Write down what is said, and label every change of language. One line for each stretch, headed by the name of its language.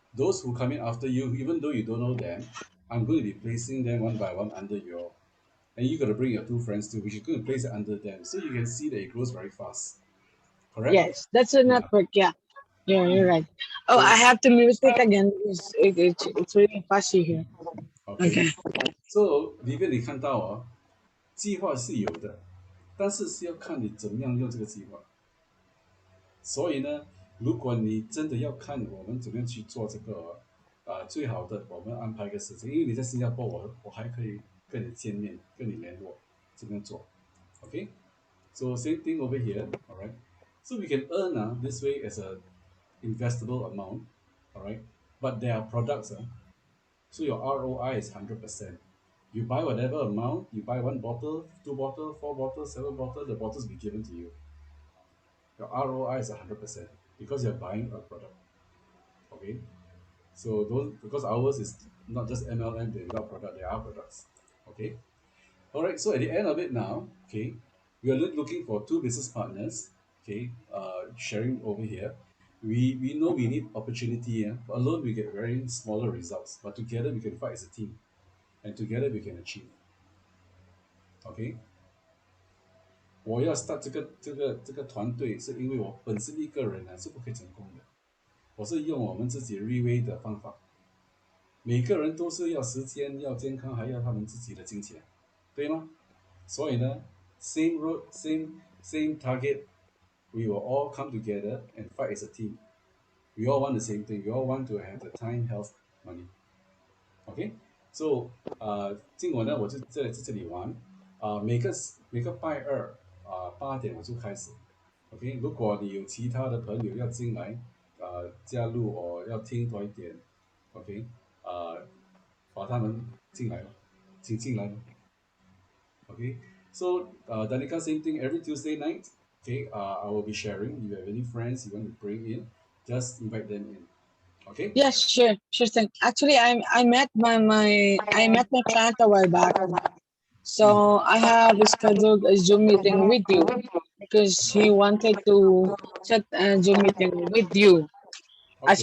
English: Those who come in after you, even though you don't know them, I'm going to be placing them one by one under your, and you got to bring your two friends too, which is going to place it under them, so you can see that it grows very fast. Correct? Yes, that's a Yeah. network. Yeah. Yeah, you're right. Oh, I So have to mute it again because it's really fussy here. OK， Okay.
Chinese: so Vivian 你看到哦，计划是有的，但是是要看你怎么样用这个计划。所以呢，如果你真的要看我们怎么样去做这个，最好的我们安排一个时间，因为你在新加坡，我还可以跟你见面，跟你联络，怎么样做？
English: OK，so same thing over here, alright. So we can earn this way as a investable amount, alright. But there are products, so your ROI is 100%. You buy whatever amount, you buy one bottle, two bottle, four bottles, seven bottles, the bottles be given to you. Your ROI is 100% because you're buying a product. Okay, so those because ours is not just MLM, they without product, they are products. Okay, all right. So at the end of it now, okay, we are looking for two business partners. Okay, sharing over here. We know we need opportunity. Yeah? Alone we get very smaller results, but together we can fight as a team, and together we can achieve.
Chinese: OK，我要 start 这个团队，是因为我本身一个人是不可以成功的。我是用我们自己 Reway 的方法，每个人都是要时间、要健康，还要他们自己的金钱，对吗？所以呢，
English: same road, same target, we will all come together and fight as a team. We all want the same thing. We all want to have the time, health, money.
Chinese: OK，so 今晚呢，我就在这里玩每个拜二8点我就开始。 OK，如果你有其他的朋友要进来加入我要听多一点，OK，把他们进来了，请进来了。
English: OK，so Danica, same thing every Tuesday night. OK，I will be sharing. If you have any friends you want to bring in, just invite them in. OK， Yes, sure thing. Actually, I met my client a while back. So I have scheduled a Zoom meeting with you because he wanted to set a Zoom meeting with you as